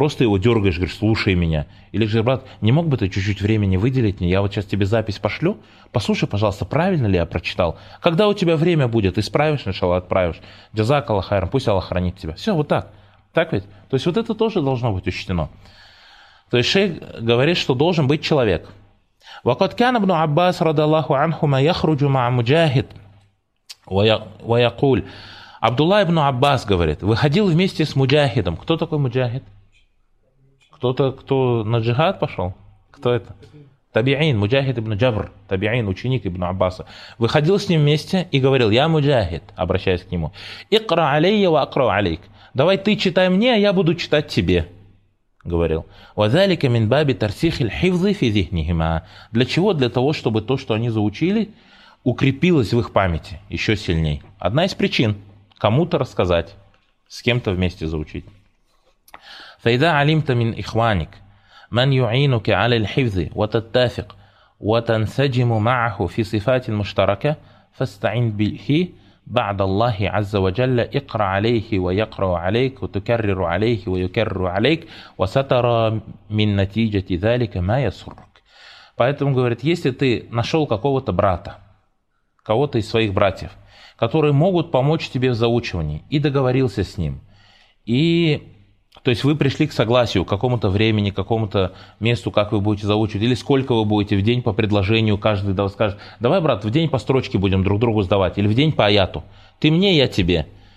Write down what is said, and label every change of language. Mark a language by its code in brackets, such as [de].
[ru] Просто его дергаешь, говоришь, слушай меня. Или же, брат, не мог бы ты чуть-чуть времени выделить мне? Я вот сейчас тебе запись пошлю. Послушай, пожалуйста, правильно ли я прочитал? Когда у тебя время будет, исправишь, начало отправишь. [ar] Джазак Аллах хайрам, [ru] пусть Аллах хранит тебя. Все, вот так. Так ведь? То есть вот это тоже должно быть учтено. То есть шейх говорит, что должен быть человек. [ar] وَقَدْ كَانَ ابْنُ عَبَّاسَ رَضَى اللَّهُ عَنْهُمَا يَخْرُجُ مَعَ مُجَاهِدٍ وَيَقُولُ [ru] Абдулла ибн Аббас говорит, выходил вместе с муджахидом. Кто такой муджахид? Кто-то, кто на джихад пошел? Кто это? Табиин, муджахид ибн Джабр, табиин, ученик ибн Аббаса. Выходил с ним вместе и говорил, я муджахид, обращаясь к нему. [ar] اقرأ علي واقرأ عليك. [ru] Давай ты читай мне, а я буду читать тебе, говорил. [ar] وَذَلِكَ مِنْ بَابِ تَرْسِخِ الْحِفْظِ فِي ذِهْنِهِمَا. [ru] Для чего? Для того, чтобы то, что они заучили, укрепилось в их памяти еще сильнее. Одна из причин – кому-то рассказать, с кем-то вместе заучить. [ar] فَإِذَا عَلِمْتَ مِنْ إِخْوَانِكَ مَنْ يُعِينُكَ عَلَى الْحِفْظِ وَتَتَّافِقْ وَتَنْسَجِمُ مَعَهُ فِي صِفَاتٍ مُشْتَرَكَ فَاسْتَعِنْ بِهِ بعد الله عز وجل اقرا عليه ويقرا عليك وتكرر عليه ويكرر عليك وسترى من نتيجه ذلك ما يسرك. [ru] Поэтому говорит, если ты нашел какого-то брата, к кого-то из своих братьев, которые могут помочь тебе в заучивании, и договорился с ним. И, то есть вы пришли к согласию, к какому-то времени, к какому-то месту, как вы будете заучивать, или сколько вы будете в день по предложению, каждый да, скажет, давай, брат, в день по строчке будем друг другу сдавать, или в день по аяту, ты мне, я тебе.